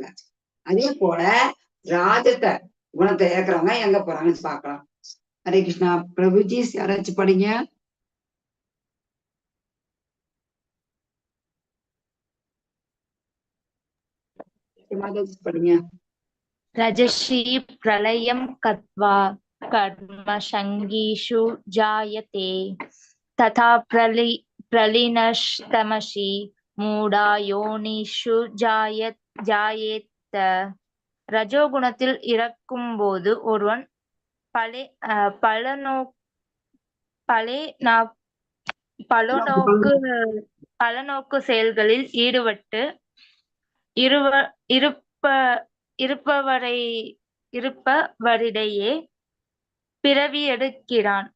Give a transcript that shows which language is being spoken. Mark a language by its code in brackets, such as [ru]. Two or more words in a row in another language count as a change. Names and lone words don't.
[ta] அதே போல ராஜத குணத்தை ஏற்கிறவங்க எங்க போறாங்கன்னு பாக்கலாம். ஹரே கிருஷ்ணா. பிரபுஜி யாராச்சும் படிங்க. படிங்க. [sa] रजसी प्रलयं कत्वा कर्मसङ्गीषु जायते तथा प्रलीनस्तमसि मूढा योनिषु जायेत. [ta] ரஜோகுணத்தில் இறக்கும் போது ஒருவன் பலநோக்கு செயல்களில் ஈடுபட்டு இருப்பவரிடையே பிறவி எடுக்கிறான்.